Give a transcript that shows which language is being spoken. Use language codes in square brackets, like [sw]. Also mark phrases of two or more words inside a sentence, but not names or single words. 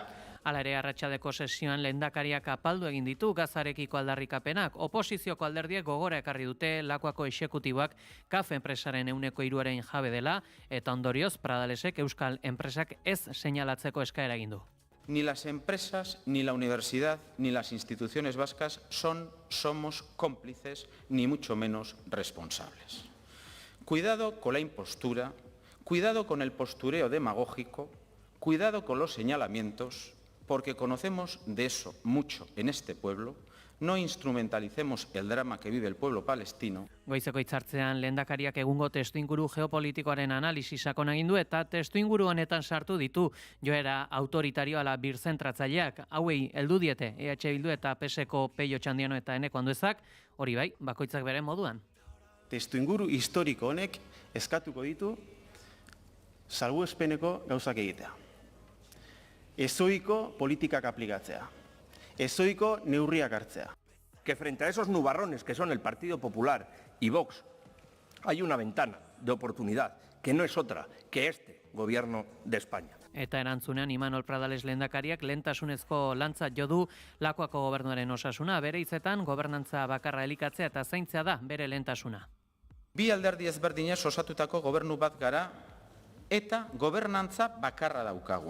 [eu] Hala ere, arratsaldeko sesioan lehendakariak apaldu egin ditu Gazarekiko aldarrikapenak. Oposizioko alderdiek gogora ekarri dute Lakuako exekutiboak KAF enpresaren 3% jabe dela eta ondorioz Pradalesek euskal enpresak ez seinalatzeko eskaera egin du. [es] Ni las empresas, ni la universidad, ni las instituciones vascas somos cómplices, ni mucho menos responsables. Cuidado con la impostura, cuidado con el postureo demagógico, cuidado con los señalamientos, porque conocemos de eso mucho en este pueblo. No instrumentalicemos el drama que vive el pueblo palestino. [eu] Goizeko hitzartzean lehendakariak egungo testuinguru geopolitikoaren analisi sakona egin du eta testuinguru honetan sartu ditu joera autoritario ala birzentratzaileak. Hauei heldu diete EH Bildu eta PSko Peio Txandiano eta Eneko Anduezak, hori bai, bakoitzak bere moduan. Testuinguru historiko honek eskatuko ditu salbuespeneko gauzak egitea. Ezoiko politikak aplikatzea. Ezoiko neurriak hartzea. [es] Que frente a esos nubarrones que son el Partido Popular y Vox, hay una ventana de oportunidad que no es otra que este gobierno de España. [eu] Eta erantzunean Imanol Pradales lehendakariak lehentasunezko lantzat jo du Lakuako gobernuaren osasuna, bere hitzetan gobernantza bakarra elikatzea eta zaintzea da bere lehentasuna. Bi alderdi ezberdinez osatutako gobernu bat gara eta gobernantza bakarra daukagu.